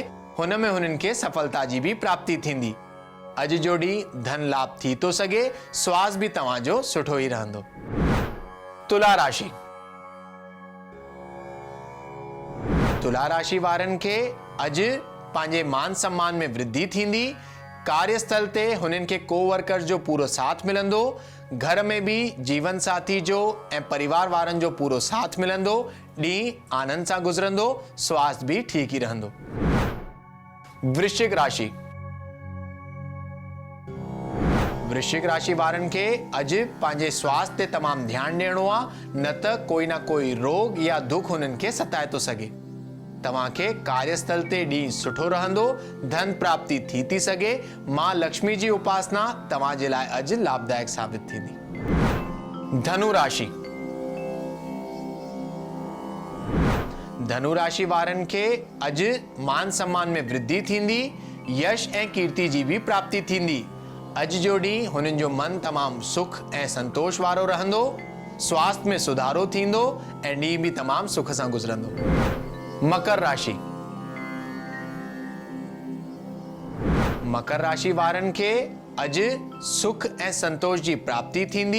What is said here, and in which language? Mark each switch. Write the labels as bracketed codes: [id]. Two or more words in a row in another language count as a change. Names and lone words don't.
[sd] हुन में हुननि खे सफलता जी भी प्राप्ति थींदी। अॼु जो ॾींहुं धन लाभ थी थो सघे। स्वास्थ्य भी तव्हांजो सुठो ई रहंदो। तुला राशि। तुला राशि वारनि खे अॼु पंहिंजे मान सम्मान में वृद्धि थींदी। कार्यस्थल ते हुननि खे कोवर्कर्स जो पूरो साथ मिलंदो। घर में भी जीवन साथी जो ऐं परिवार वारनि जो पूरो साथ मिलंदो। ॾींहुं आनंद सां गुज़रंदो। स्वास्थ्य भी ठीक ई रहंदो। वृश्चिक राशि। वृश्चिक राशि वारनि खे अॼु पंहिंजे स्वास्थ्य ते तमामु ध्यानु ॾियणो आहे, न त कोई ना कोई रोग या दुख हुननि खे सताए थो सघे। तव्हांखे कार्यस्थल ते ॾींहुं सुठो रहंदो। धन प्राप्ति थी सघे। मां लक्ष्मी जी उपासना तव्हांजे लाइ अॼु लाभदायक साबित थींदी। धनु राशि। धनु राशि वारनि खे अॼु मान सम्मान में वृद्धि थींदी। यश ऐं कीर्ति जी भी प्राप्ति थींदी। अॼु जो ॾींहुं हुननि जो मन तमामु सुख ऐं संतोष वारो रहंदो। स्वास्थ्य में सुधारो थींदो ऐं ॾींहुं भी तमामु सुख सां गुज़रंदो। मकर राशि। मकर राशि वारनि खे अॼु सुख ऐं संतोष जी प्राप्ति थींदी।